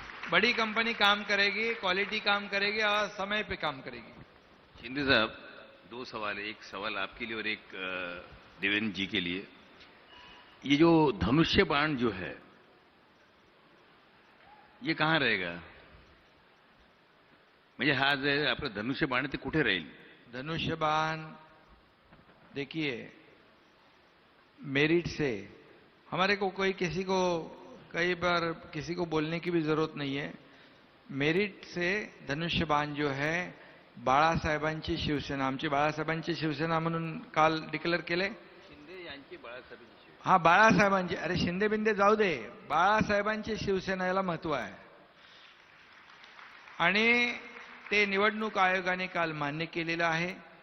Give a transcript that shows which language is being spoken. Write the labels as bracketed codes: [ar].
[hi] बड़ी कंपनी काम करेगी, क्वालिटी काम करेगी और समय पे काम करेगी। शिंदे साहब, 2 सवाल है। एक सवाल आपके लिए और एक देवेंद्र जी के लिए। ये जो धनुष्य बाण जो है, ये कहां रहेगा? [mr] म्हणजे हा जे आपलं धनुष्य बाण आहे ते कुठे राहील? [hi] धनुष्यबाण देखिए, मेरिट से हमारे को कोई किसी को कई बार किसी को बोलने की भी जरूरत नहीं है। मेरिट से धनुष्यबाण जो है [mr] बाळासाहेबांची शिवसेना, आमची बाळासाहेबांची शिवसेना म्हणून काल डिक्लेअर केले। शिंदे यांची बाळासाहेबांची शिवसेना. हा, बाळासाहेबांची, अरे शिंदे बिंदे जाऊ दे, बाळासाहेबांची शिवसेना याला महत्व आहे आणि ते निवडणूक आयोगाने काल मान्य केलेलं आहे।